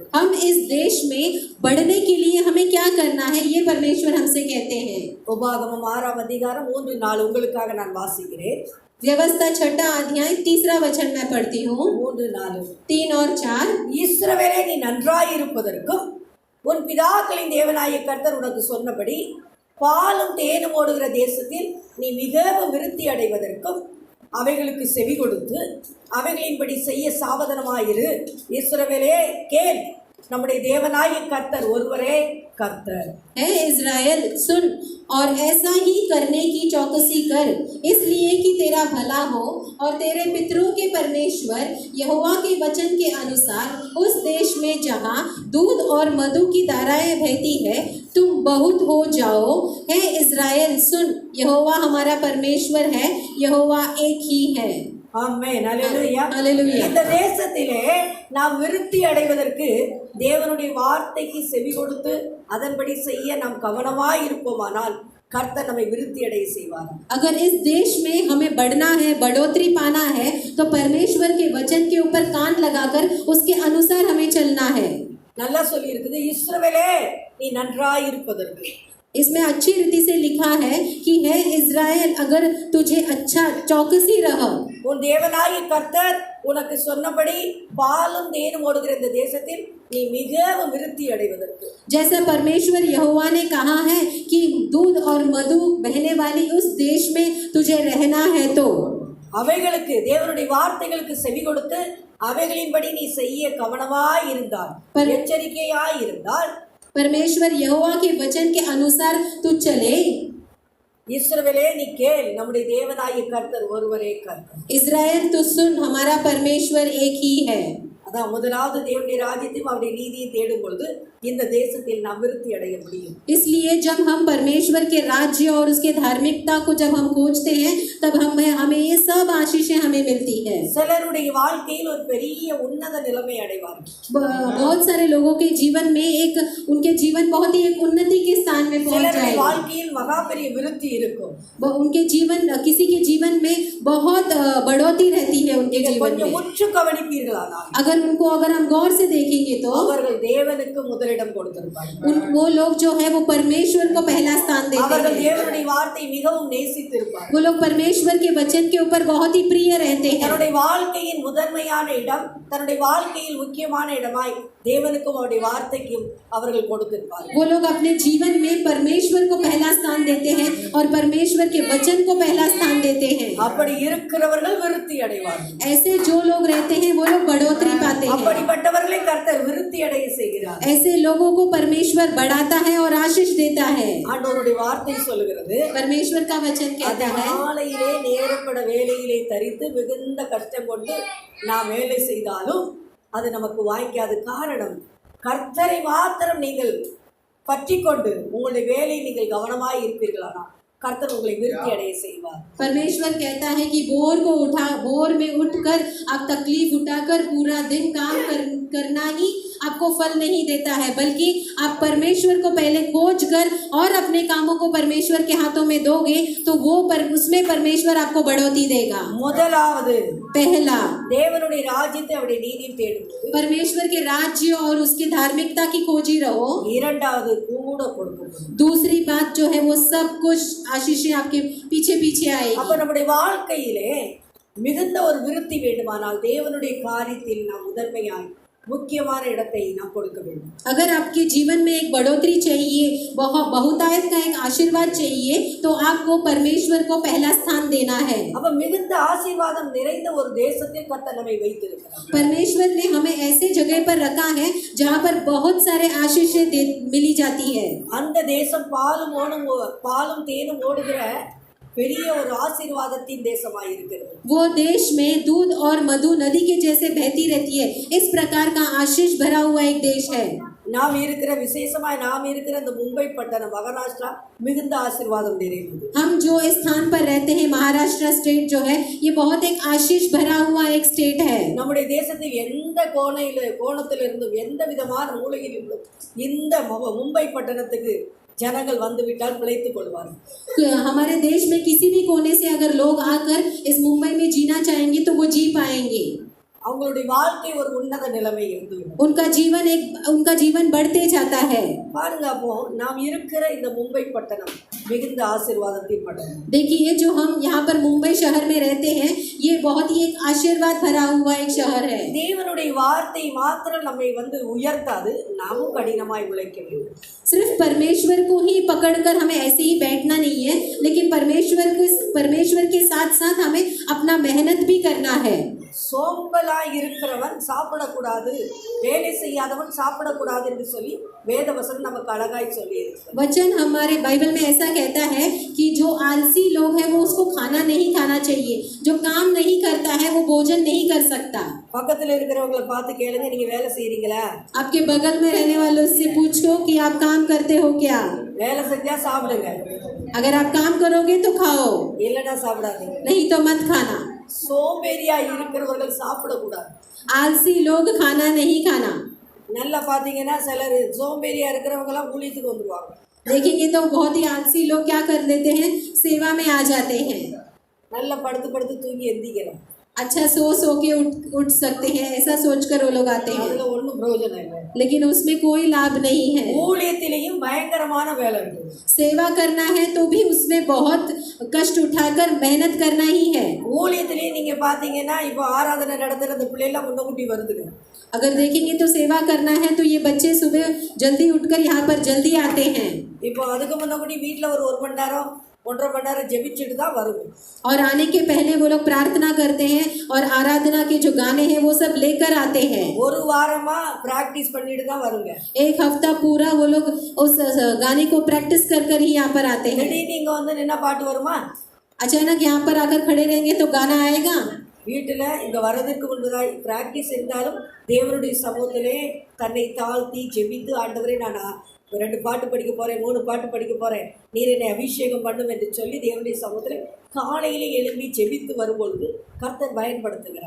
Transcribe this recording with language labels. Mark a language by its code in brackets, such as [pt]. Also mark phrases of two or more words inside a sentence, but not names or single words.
[hi] हम इस देश में बढ़ने के लिए हमें क्या करना है, ये परमेश्वर हमसे कहते हैं। [ta] உபாகமம் 6ஆம் அதிகாரம் 3-4 உங்களுக்காக நான் வாசிக்கிறேன். [hi] व्यवस्था 6 अध्याय 3 वचन मैं पढ़ती हूँ। 3-4 3 और 4। [ta] இஸ்ரவேலே நீ நன்றாயிருப்பதற்கும் உன் பிதாக்களின் தேவனாகிய கர்த்தர் உனக்கு சொன்னபடி பாலும் தேனும் ஓடுகிற தேசத்தில் நீ மிகவும் விருத்தி அடைவதற்கும் அவைகளுக்கு செவி கொடுத்து அவைகளின்படி செய்ய சாவதானமாயிரு. இஸ்ரவேலே கேள், நம்முடைய தேவனாகிய கர்த்தர் ஒருவரே கர்த்தர். [hi] है इज़राइल सुन और ऐसा ही करने की चौकसी कर, इसलिए कि तेरा भला हो और तेरे पितरों के परमेश्वर यहोवा के वचन के अनुसार उस देश में जहाँ दूध और मधु की धाराएं बहती है तुम बहुत हो जाओ। है इज़राइल सुन, यहोवा हमारा परमेश्वर है, यहोवा एक ही है। [ta] ஆமென். அல்லேலூயா. அல்லேலூயா. இந்த தேசத்திலே நாம் விருத்தி அடைவதற்கு தேவனுடைய வார்த்தைக்கு செவி கொடுத்து அதன்படி செய்ய நாம் கவனமாய் இருப்போமானால் கர்த்தர் நம்மை விருத்தி அடைய செய்வார். [hi] अगर इस देश में हमें बढ़ना है, बढ़ोतरी पाना है, तो परमेश्वर के वचन के ऊपर कान लगाकर उसके अनुसार हमें चलना है। [ta] நல்லா சொல்லி இருக்குது, இஸ்ரவேலே நீ நன்றாய் இருப்பதற்கு. [hi] इसमें अच्छी रीति से लिखा है कि है इज़राइल अगर तुझे अच्छा चौकसी रह, [ta] உன் தேவனாகிய கர்த்தர் உனக்கு சொன்னபடி பாலும் தேனும் ஓடுகிற இந்த தேசத்தில் நீ மிகவும் விருத்தி அடைவதற்கு. [hi] जैसा परमेश्वर यहोवा ने कहा है कि दूध और मधु बहने वाली उस देश में तुझे रहना है, तो [ta] அவைகளுக்கு தேவனுடைய வார்த்தைகளுக்கு செவி கொடுத்து அவைகளின்படி நீ செய்ய கவனமாய் இருந்தால், எச்சரிக்கையாய் இருந்தால், [hi] परमेश्वर यहोवा के वचन के अनुसार तू चले। [ta] இஸ்ரவேலே நீ கேள், நம்முடைய தேவனாகிய கர்த்தர் ஒருவரே கர்த்தர். [hi] इज़राइल तू सुन, हमारा परमेश्वर एक ही है। [ta] அதான் முதலாவது தேவனுடைய ராஜ்யத்தையும் அவருடைய நீதியை தேடும் பொழுது இந்த தேசத்தில் நாம் விருத்தி அடைய முடியும். [hi] इसलिए जब हम परमेश्वर के राज्य और उसके धार्मिकता को जब हम खोजते हैं तब हमें ये सब आशीषें हमें मिलती है। [ta] சிலருடைய வாழ்க்கையில் ஒரு பெரிய உன்னத நிலைமை அடைவார்கள். [hi] बहुत सारे लोगों के जीवन में उनके जीवन बहुत ही एक उन्नति के स्थान में पहुंच [ta] சிலருடைய [hi] जाएगा। [ta] வாழ்க்கையில் மகா பெரிய விருத்தி இருக்கும். [hi] उनके जीवन, किसी के जीवन में बहुत बढ़ोतरी रहती है उनके [ta] நீங்க [hi] जीवन [ta] கொஞ்சம் [hi] में। [ta] உற்று கவனிப்பீர்களானால் [hi] अगर हम गौर से देखेंगे तो [ta] அவர்கள் தேவனுக்கு முதலிடம் கொடுத்திருப்பார்கள். [hi] वो लोग जो है वो परमेश्वर को पहला स्थान देते [ta] அவர்கள் [hi] हैं। [ta] தேவனுடைய வார்த்தை மிகவும் நேசித்திருப்பார்கள். [hi] वो लोग परमेश्वर के वचन के ऊपर बहुत ही प्रिय रहते हैं। [ta] தன்னுடைய வாழ்க்கையின் முதன்மையான இடம், தன்னுடைய வாழ்க்கையில் முக்கியமான இடமாய் தேவனுக்கும் அவருடைய வார்த்தைக்கும் அவர்கள் கொடுத்திருப்பார்கள். [hi] वो लोग अपने जीवन में परमेश्वर को पहला स्थान देते हैं और परमेश्वर के वचन को पहला स्थान देते हैं। [ta] அப்படி இருக்கிறவர்கள் விருத்தி அடைவார்கள். [hi] ऐसे जो लोग रहते हैं वो लोग बढ़ोतरी पाते हैं। [ta] அப்படிப்பட்டவர்களை கர்த்தர் விருத்தி அடைய செய்கிறார். [hi] ऐसे लोगों को परमेश्वर बढ़ाता है और आशीष देता है। [ta] ஆண்டவருடைய வார்த்தை சொல்லுகிறது, [hi] परमेश्वर का वचन कहता है [ta] காலையிலே நேரப்பட வேலையிலே தரித்து மிகுந்த கஷ்டம் கொண்டு நாம் வேலை செய்தாலும் அது நமக்கு வாய்க்காது. காரணம், கர்த்தரை மாத்திரம் நீங்கள் பற்றி கொண்டு உங்களுடைய வேலையை நீங்கள் கவனமாய் இருப்பீர்களானால் கர்த்தர் உங்களை விருத்தி அடைய செய்வார். [hi] परमेश्वर कहता है कि भोर में उठकर आप तकलीफ उठाकर पूरा दिन काम करना ही आपको फल नहीं देता है, बल्कि आप परमेश्वर को पहले खोज कर और अपने कामों को परमेश्वर के हाथों में दोगे तो उसमें परमेश्वर आपको बढ़ोतरी देगा। [ta] முதலாவது [hi] पहला, [ta] தேவனுடைய ராஜ்யத்தை அவருடைய நீதியை தேடும்போது, [hi] परमेश्वर के राज्य और उसकी धार्मिकता की खोजी रहो। [ta] இரண்டாவது கூட கொடுக்கும். [hi] दूसरी बात जो है वो सब कुछ आशीषें आपके पीछे पीछे आएगी। [ta] அப்ப நம்முடைய வாழ்க்கையிலே மிகுந்த ஒரு விருத்தி வேண்டுமானால் தேவனுடைய காரியத்தில் நாம் முதன்மையாய் முக்கியமான இடத்தை நாம் கொடுக்க வேண்டும். [hi] अगर आपके जीवन में एक बढ़ोतरी चाहिए, बहुतायत का एक आशीर्वाद चाहिए, तो आपको परमेश्वर को पहला स्थान देना है। [ta] அப்ப மிகுந்த ஆசீர்வாதம் நிறைந்த ஒரு தேசத்தில் கர்த்தர் நம்மை வைத்திருக்கிறார். [hi] परमेश्वर ने हमें ऐसे जगह पर रखा है जहाँ पर बहुत सारे आशीषें मिली जाती है। [ta] அந்த தேசம் பாலும் தேனும் ஓடுகிற பெரிய ஒரு ஆசீர்வாதத்தின் தேசமாய் இருக்கிறது. [hi] वो देश में दूध और मधु नदी के जैसे बहती रहती है, इस प्रकार का आशीष भरा हुआ एक देश है। [ta] நாம் இருக்கிற விசேஷமாய் நாம் இருக்கிற இந்த மும்பை பட்டணம் மகாராஷ்டிரா மிகுந்த ஆசீர்வாதம் நிறைந்தது. [hi] हम जो स्थान पर रहते हैं महाराष्ट्र स्टेट जो है, ये बहुत एक आशीष भरा हुआ एक स्टेट है। [ta] நம்முடைய தேசத்தில் எந்த கோணத்திலிருந்தும் எந்த விதமான மூலையில் இருந்தும் இந்த மும்பை பட்டணத்துக்கு ஜனங்கள் வந்துவிட்டால் பிழைத்துக் கொள்வார்கள். [hi] हमारे देश में किसी भी कोने से अगर लोग आकर इस मुंबई में जीना चाहेंगे तो वो जी पाएंगे। [ta] அவங்களுடைய வாழ்க்கை ஒரு உன்னத நிலைமை இருந்து [hi] उनका जीवन बढ़ते जाता है। [ta] பாருங்க, அப்போ நாம் இருக்கிற இந்த மும்பை பட்டணம் மிகுந்த ஆசீர்வாதத்தின் பட்டணம். [hi] देखिए, जो हम यहाँ पर मुंबई शहर में रहते हैं, ये बहुत ही एक आशीर्वाद भरा हुआ एक शहर है। [ta] தேவனுடைய வார்த்தை மாத்திரம் நம்மை உயர்த்தாது, நாமும் கடினமாய் உழைக்க வேண்டும். [hi] सिर्फ परमेश्वर को ही पकड़कर हमें ऐसे ही बैठना नहीं है, लेकिन परमेश्वर के साथ साथ हमें अपना मेहनत भी करना है। [ta] சோம்பலாய் இருக்கிறவன் சாப்பிடக்கூடாது, வேலை செய்யாதவன் சாப்பிடக்கூடாது என்று சொல்லி வேதவசனம் நமக்கு அழகாய் சொல்லி இருக்கு. [hi] वचन हमारे बाइबल में ऐसा कहता है कि जो आलसी लोग हैं वो उसको खाना नहीं खाना चाहिए, जो काम नहीं करता है वो भोजन नहीं कर सकता। [ta] பக்கத்துல இருக்கிறவங்களை பார்த்து கேளுங்க, நீங்க வேலை செய்றீங்களா? [hi] आपके बगल में रहने वालों से पूछो कि आप काम करते हो क्या। [ta] வேலை செஞ்சா சாப்பிடுங்க, [hi] अगर आप काम करोगे तो खाओ, [ta] இல்லைன்னா சாப்பிடாதீங்க. [hi] नहीं तो मत खाना। [ta] சோம்பேறியா இருக்கிறவர்கள் சாப்பிடக்கூடாது. [hi] आलसी लोग खाना नहीं खाना। [ta] நல்லா பாத்தீங்கன்னா சிலர் சோம்பேறியா இருக்கிறவங்க எல்லாம் ஊழியத்துக்கு வந்துருவாங்க. [hi] देखेंगे तो बहुत ही आलसी लोग क्या कर लेते हैं, सेवा में आ जाते हैं। [ta] நல்லா படுத்து படுத்து தூங்கி எந்திக்கிறோம், [hi] अच्छा सो के उठ सकते हैं, ऐसा सोचकर वो लोग आते हैं, [ta] அதுல ஒண்ணும் பிரயோஜனம் இல்லை. [hi] लेकिन उसमें कोई लाभ नहीं है। [ta] ஊழியத்திலேயும் பயங்கரமான வேலை இருக்கு. [hi] सेवा करना है तो भी उसमें बहुत कष्ट उठाकर मेहनत करना ही है। [ta] ஊழியத்திலேயே நீங்க பாத்தீங்கன்னா இப்போ ஆராதனை நடத்துற அந்த பிள்ளைலாம் முன்னக்கூட்டி வருதுங்க. [hi] अगर देखेंगे तो सेवा करना है तो ये बच्चे सुबह जल्दी उठकर यहाँ पर जल्दी आते हैं। [ta] இப்போ அதுக்கு முன்னக்கூட்டி வீட்டில் ஒரு 1 மணி நேரம் 1.5 மணி நேரம் ஜெபிச்சுட்டு தான் வருது. [hi] और आने के पहले वो लोग प्रार्थना करते हैं और आराधना के जो गाने हैं वो सब लेकर आते हैं। [ta] ஒரு வாரமா பிராக்டிஸ் பண்ணிட்டு தான் வருங்க. [hi] एक हफ्ता पूरा वो लोग उस गाने को प्रैक्टिस कर ही यहाँ पर आते हैं। [ta] திடீர்னு இங்க வந்து நின்னா பாட்டு வருமா? [hi] अचानक यहाँ पर आकर खड़े रहेंगे तो गाना आएगा? [ta] வீட்டில் இங்கே வர்றதுக்கு முன்பதாய் பிராக்டிஸ் இருந்தாலும் தேவனுடைய சமூகத்திலே தன்னை தாழ்த்தி ஜெபித்து, ஆண்டவரே நான் 2 பாட்டு படிக்க போகிறேன், 3 பாட்டு படிக்க போகிறேன், நீர் என்னை அபிஷேகம் பண்ணும் என்று சொல்லி தேவனுடைய சமூகத்தில் காலையிலே எழும்பி ஜெபித்து வரும்பொழுது கர்த்தர் பயன்படுத்துகிறார்.